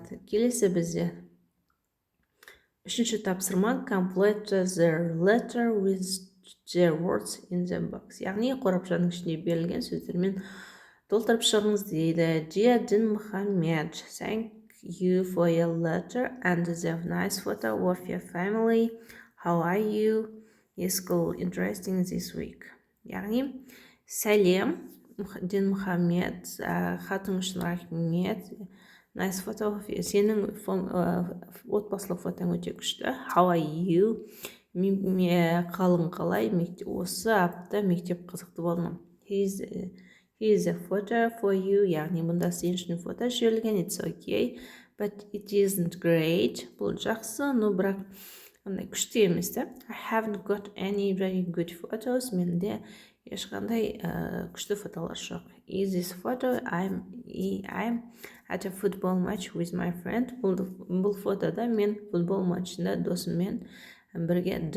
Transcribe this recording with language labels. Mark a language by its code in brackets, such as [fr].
[kk] Келесі бізде үшінші тапсырма [en] complete the letter with the words in the box. [kk] Яғни қорапшаның ішінде берілген сөздермен толтырып шығыңыз дейді. [en] Dear Din Muhammad, thank you for your letter and the nice photo of your family. How are you? Is school interesting this week? [kk] Яғни, сәлем, Дин Мұхаммед, хатың үшін рахмет. [en] Nice photo of you. [kk] Сенің отбасылық фотоң өте күшті. [en] How are you? [kk] Қалың қалай? Осы апта мектеп қызықты болды ма? [en] Here's a photo for you, [kk] яғни мұнда сен үшін фото жіберілген. [en] It's okay, but it isn't great. [kk] Бұл жақсы, но бірақ күшті емес. [en] I haven't got any very good photos. [kk] Менде ешқандай күшті фотолар жоқ. [en] Is this photo? I'm at a football match with my friend. [kk] Бұл фотода мен футбол матчында досыммен бірге.